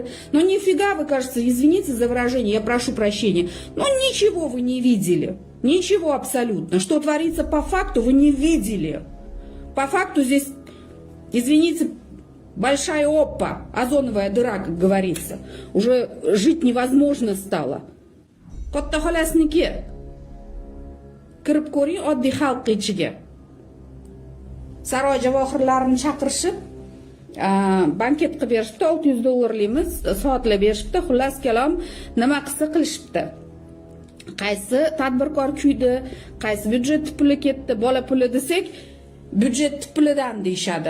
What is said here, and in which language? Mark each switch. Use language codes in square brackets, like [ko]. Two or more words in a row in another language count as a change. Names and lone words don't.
[ru] Но нифига вы, кажется, извините за выражение, я прошу прощения, но ничего вы не видели. Ничего абсолютно. Что творится по факту, вы не видели. По факту здесь, извините, большая оппа, озоновая дыра, как говорится. Уже жить невозможно стало. [uz] Katta xolasniki kirib ko'ring oddiy xalq ichiga. Saroy javohirlarini chaqirishib, banket qilib berishibdi, $600 soatlar berishibdi. Xullas kalom, nima qilsa qilishibdi. Qaysi tadbirkor kuydi, qaysi byudjet puli ketdi, bola puli desak, byudjet pulidan deyishadi.